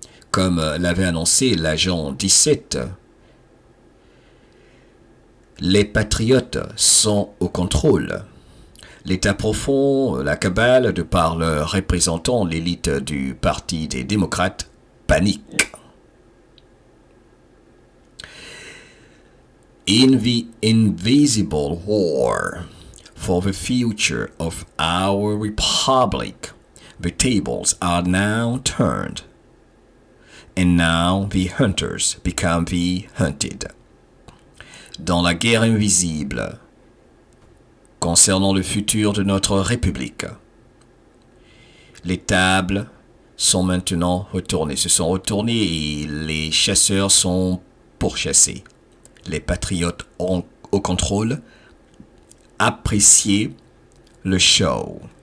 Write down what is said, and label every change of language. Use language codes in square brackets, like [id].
[fr] Comme l'avait annoncé l'agent 17, les patriotes sont au contrôle. L'État profond, la cabale, de par leurs représentants, l'élite du Parti des démocrates, panique. [en] In the invisible war for the future of our republic, the tables are now turned, and now the hunters become the hunted. [fr] Dans la guerre invisible, concernant le futur de notre République, les tables sont maintenant retournées, se sont retournées et les chasseurs sont pourchassés. Les patriotes ont au contrôle. Appréciez le show.